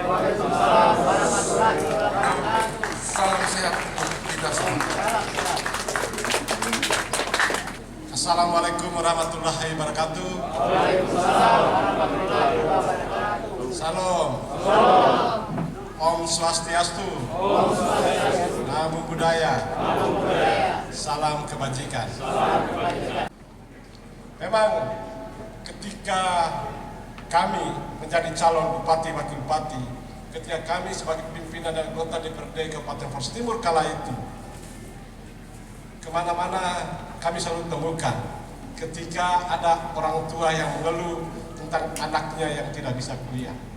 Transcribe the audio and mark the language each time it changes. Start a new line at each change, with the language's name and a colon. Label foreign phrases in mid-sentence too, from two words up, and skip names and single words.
Indonesian: Salam sehat untuk kita semua.
Arabic: Assalamualaikum warahmatullahi wabarakatuh.
Indonesian: Salam.
Balinese: Om Swastiastu.
Pali: Namo Buddhaya.
Indonesian: Salam kebajikan. Memang ketika kami menjadi calon bupati wakil bupati, ketika kami sebagai pimpinan dan anggota DPRD Kabupaten Flores Timur kala itu, kemana-mana kami selalu temukan ketika ada orang tua yang mengeluh tentang anaknya yang tidak bisa kuliah.